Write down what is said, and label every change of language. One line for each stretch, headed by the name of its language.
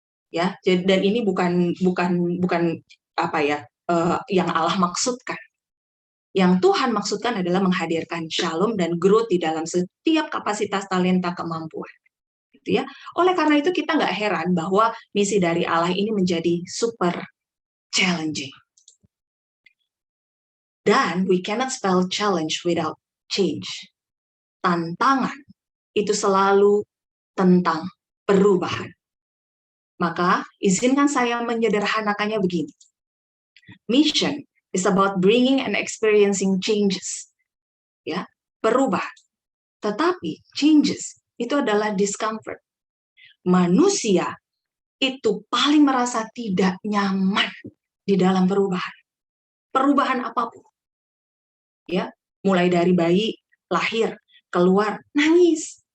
Indonesian: Ya, dan ini bukan apa ya, yang Allah maksudkan. Yang Tuhan maksudkan adalah menghadirkan shalom dan growth di dalam setiap kapasitas, talenta, kemampuan. Gitu ya. Oleh karena itu kita nggak heran bahwa misi dari Allah ini menjadi
English: super challenging.
Indonesian: Dan
English: we cannot spell challenge without change.
Indonesian: Tantangan itu selalu tentang perubahan. Maka izinkan saya menyederhanakannya begini.
English: Mission is about bringing and experiencing changes.
Indonesian: Ya, perubahan. Tetapi changes itu adalah discomfort. Manusia itu paling merasa tidak nyaman di dalam perubahan. Perubahan apapun. Ya, mulai dari bayi lahir, keluar, nangis.